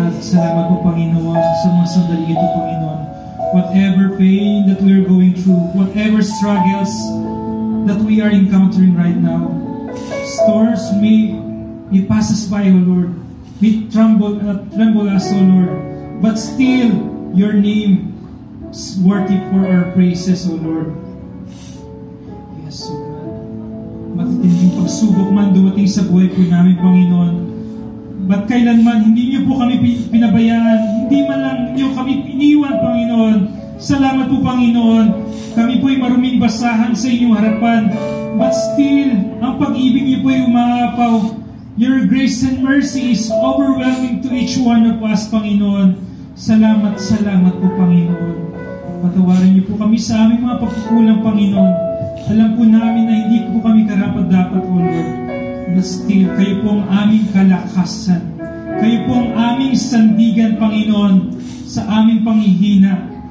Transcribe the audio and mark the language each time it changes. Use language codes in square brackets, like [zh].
[tl] Salamat po, Panginoon, sa mga sandali ito, Panginoon. [en] Whatever pain that we are going through, whatever struggles that we are encountering right now, storms may pass us by, O Lord. May tremble us, O Lord. But still, your name is worthy for our praises, O Lord. Yes, O God. [tl] Matitinding pagsubok man dumating sa buhay po namin, Panginoon. Ba't kailanman hindi niyo po kami pinabayaan, hindi man lang niyo kami iniwan, Panginoon. Salamat po, Panginoon. Kami po ay maruming basahan sa inyong harapan. [en] But still, [tl] ang pag-ibig niyo po ay umaapaw. [en] Your grace and mercy is overwhelming to each one of us, Panginoon. [tl] Salamat po, Panginoon. Patawarin niyo po kami sa aming mga pagkukulang, Panginoon. Alam po namin na hindi po kami karapat-dapat, O Lord. [en] But still, [tl] kayo po ang aming kalakasan. Kayo po ang aming sandigan, Panginoon, sa aming panghihina.